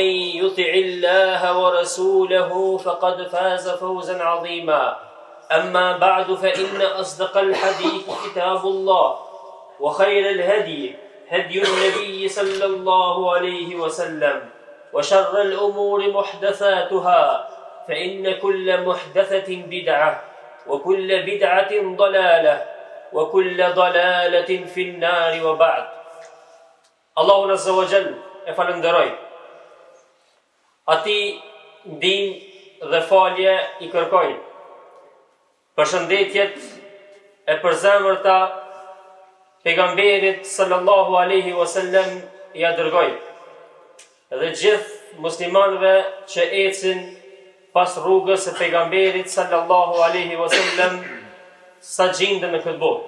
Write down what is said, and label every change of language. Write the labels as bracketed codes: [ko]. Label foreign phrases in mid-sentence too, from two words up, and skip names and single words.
[ar] يطع الله ورسوله فقد فاز فوزا عظيما أما بعد فإن أصدق الحديث كتاب الله وخير الهدي هدي النبي صلى الله عليه وسلم وشر الأمور محدثاتها فإن كل محدثة بدعة وكل بدعة ضلالة وكل ضلالة في النار وبعد الله عز وجل falenderoj [sq] Ati ndihmë dhe falje I kërkoj Përshëndetjet e përzemërta pejgamberit [ar] صلى الله عليه وسلم [sq] ja dërgoj dhe gjithë muslimanëve që ecin pas rrugës së pejgamberit [ar] صلى الله عليه وسلم [sq] sa gjindën në këtë botë.